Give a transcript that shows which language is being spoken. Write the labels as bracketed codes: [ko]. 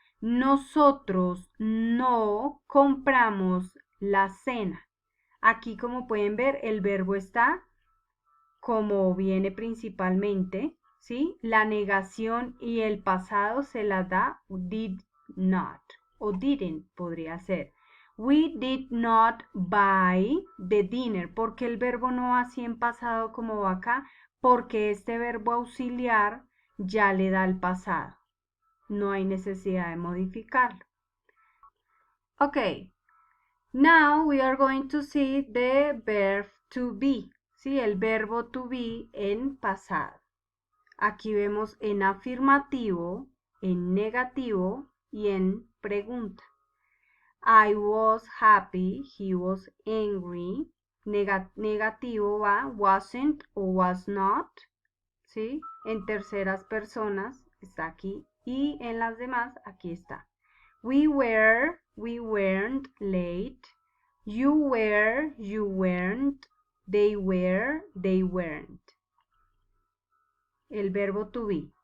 [es] Nosotros no compramos la cena. Aquí, como pueden ver, el verbo está como viene principalmente, ¿sí? La negación y el pasado se la da did not o didn't podría ser. [en] We did not buy the dinner. [es] ¿Por qué el verbo no va así en pasado como va acá? Porque este verbo auxiliar ya le da el pasado. No hay necesidad de modificarlo. Ok. [en] Now we are going to see the verb to be, ¿sí? [es] El verbo to be en pasado. Aquí vemos en afirmativo, en negativo y en pregunta. [en] I was happy, he was angry. [es] Negativo va wasn't o was not, ¿sí? En terceras personas está aquí y en las demás aquí está. [en] We weren't late. You weren't. They weren't. [es] El verbo to be.